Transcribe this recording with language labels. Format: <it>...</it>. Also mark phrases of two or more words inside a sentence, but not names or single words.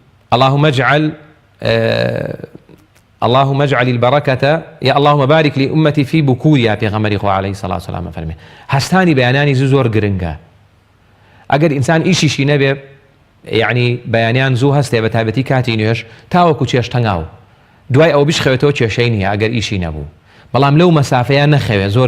<ar>اللهم اجعل البركة يا اللهم بارك لأمتي في بكورها</ar> <ckb>پێغەمبەری خوا</ckb> <ar>عەلەیهی سەڵات و سەلام</ar> <ckb>فەرمێ هەستانی بەیانیانی زۆر گرنگە ئەگەر ئینسان ئیشیشی نەبێ یعنی بەیانیان زوو هەستێ بە تایبەتی کاتی نوێژ تاوەکو چێشتەنگاو دوای ئەو بشخەوێتەوە کێشەی نییە ئەگەر ئیشی نەبوو بەڵام لەو مەسافەیە نەخەوێ زۆر</ckb>